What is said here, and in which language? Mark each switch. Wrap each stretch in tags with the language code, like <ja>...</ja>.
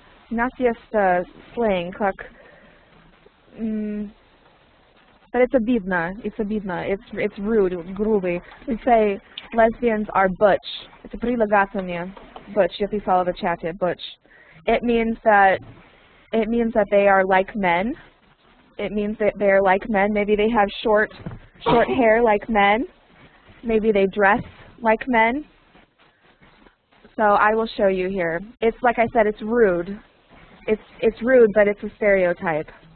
<ru>У нас есть slang, как,</ru> <en>but it's</en> <ru>обидно,</ru> <en>it's rude,</en> <ru>грубый.</ru> <en>We say lesbians are butch.</en> <ru>Это прилагательное, butch, я писала в чате, butch.</ru> <en>It means that they are like men. It means that they are like men. Maybe they have short hair like men. Maybe they dress like men. So I will show you here. It's like I said, it's rude. It's rude, but it's a stereotype.</en>